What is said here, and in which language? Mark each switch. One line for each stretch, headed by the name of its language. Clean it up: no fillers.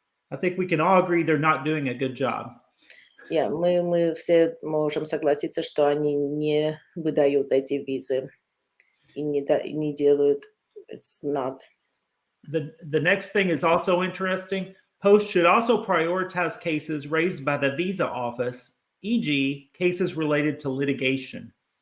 English: I think we can all agree they're not doing a good job.
Russian: Мы все можем согласиться, что они не выдают эти визы и не делают.
English: It's not. The next thing is also interesting. Post should also prioritize cases raised by the visa office, e.g., cases related to litigation.